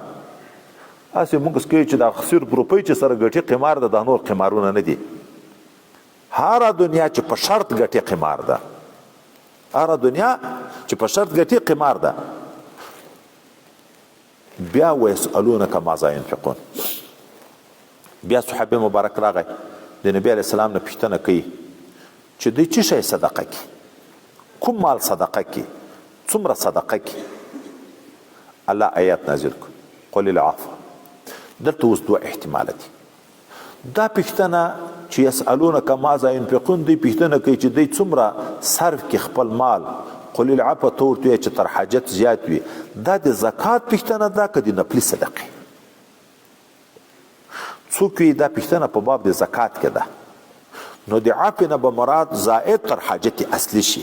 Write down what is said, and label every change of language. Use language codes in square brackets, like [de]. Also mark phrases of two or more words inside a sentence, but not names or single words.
[ps] هسې موږ کوي چې دا صرف روپۍ چې سره ګټي قمار ده، دا نور قمارونه نه دي. هره دنیا چې په شرط ګټي قمار ده، هره دنیا چې په شرط ګټي قمار ده. [ar] بیا ویسألونک ماذا ينفقون، [ps] بیا صحابي مبارک راغی د نبی علیه السلام نه پوښتنه کوي چې دوی څه شی صدقه کړي، کوم مال صدقه کړي، څومره صدقه کړي. الله آیات نازل کړ، [ar] قل العفو. [ps] دلته اوس دوه احتماله دي. دا پوښتنه چې [ar] یسألونک ماذا ينفقون، [ps] دوی پوښتنه کوي چې دوی څومره صرف کړي خپل مال. [ar] قل العفو [ps] ته ورته وایي چې تر حاجت زیات وي. دا د زکات پوښتنه ده که د نفلي صدقې؟ څوک وي دا پوښتنه په باب د زکات کې ده، نو د عفو نه به مراد زائد تر حاجت اصلي شي.